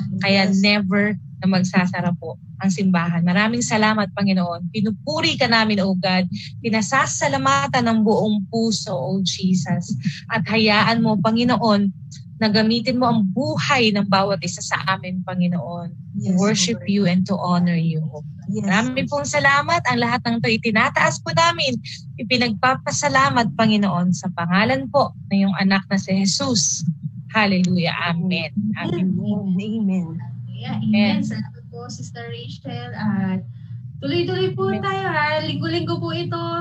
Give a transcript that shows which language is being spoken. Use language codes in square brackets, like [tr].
[tl] Kaya never na magsasara po ang simbahan. Maraming salamat, Panginoon. Pinupuri ka namin, [en] O God. [tl] Pinasasalamatan ng buong puso, O Jesus. At hayaan mo, Panginoon, na gamitin mo ang buhay ng bawat isa sa amin, Panginoon. [en] To worship you and to honor you. [tl] Maraming pong salamat. Ang lahat ng ito itinataas po namin. Ipinagpapasalamat, Panginoon, sa pangalan po ng iyong anak na si Jesus. Hallelujah. Amen. Amen. Amen. Amen. Salamat po, Sister Rachel. At tuloy-tuloy po tayo, ha. Linggo-linggo po ito.